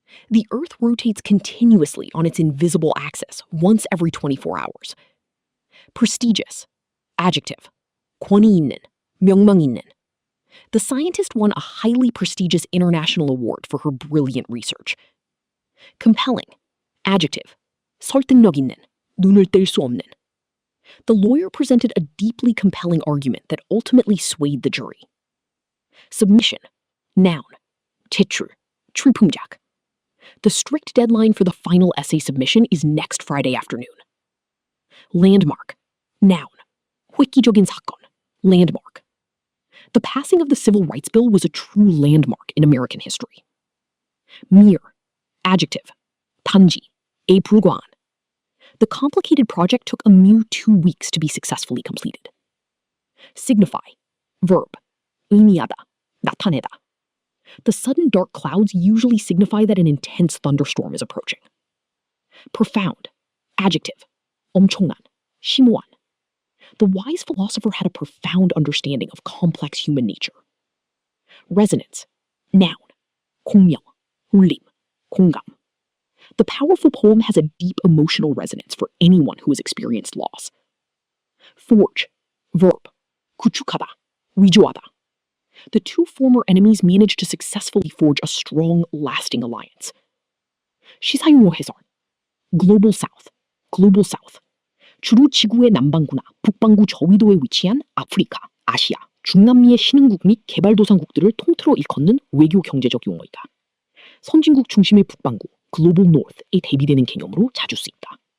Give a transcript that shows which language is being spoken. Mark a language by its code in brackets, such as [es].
[en] The Earth rotates continuously on its invisible axis once every 24 hours. [ko] Prestigious. Adjective. 권위 있는, 명망 있는. [en] The scientist won a highly prestigious international award for her brilliant research. Compelling. Adjective. [ko] 설득력 있는, 눈을 뗄 수 없는. [en] The lawyer presented a deeply compelling argument that ultimately swayed the jury. Submission. Noun. [ko] 제출, 출품작. [en] The strict deadline for the final essay submission is next Friday afternoon. Landmark. Noun. [ko] 획기적인 사건, landmark. [en] The passing of the Civil Rights Bill was a true landmark in American history. [ko] Mere. Adjective. 단지, 에 불과한. [en] The complicated project took a mere 2 weeks to be successfully completed. Signify. Verb. [ko] 의미하다, 나타내다. [en] The sudden dark clouds usually signify that an intense thunderstorm is approaching. Profound. Adjective. [ko] 엄청난, 심오한. [en] The wise philosopher had a profound understanding of complex human nature. [ko] Resonance. Noun. 공명, 울림, 공감. [en] The powerful poem has a deep emotional resonance for anyone who has experienced loss. Forge. Verb. [ko] 구축하다, 위조하다. [en] The two former enemies managed to successfully forge a strong, lasting alliance. [ko] 시사용어 해설. [en] Global South. Global South. [ko] 주로 지구의 남반구나 북반구 저위도에 위치한 아프리카, 아시아, 중남미의 신흥국 및 개발도상국들을 통틀어 일컫는 외교 경제적 용어이다. 선진국 중심의 북반구, Global North에 대비되는 개념으로 자주 쓰인다.